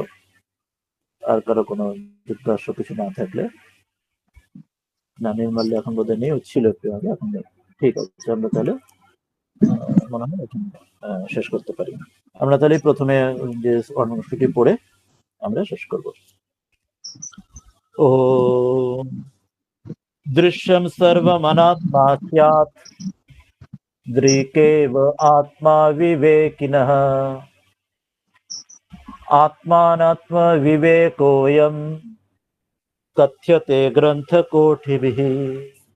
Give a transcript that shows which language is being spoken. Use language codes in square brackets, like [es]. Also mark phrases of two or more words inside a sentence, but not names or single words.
[bn] আর কারো কোনো জিজ্ঞাস্য কিছু না থাকলে, না নির্মাল্য এখন বোধহয় নেই, ছিল একটু আগে, এখন নেই। ঠিক আছে, আমরা তাহলে মনে হয় এখন শেষ করতে পারি। আমরা তাহলে প্রথমে যে অনুষ্ঠিটি পড়ে আমরা শেষ করব। [sa] ও दृश्यं सर्वमनात्मा स्यात् दृक्एव आत्मा विवेकिनः आत्मानात्मविवेकोऽयं कथ्यते ग्रन्थकोटिभिः।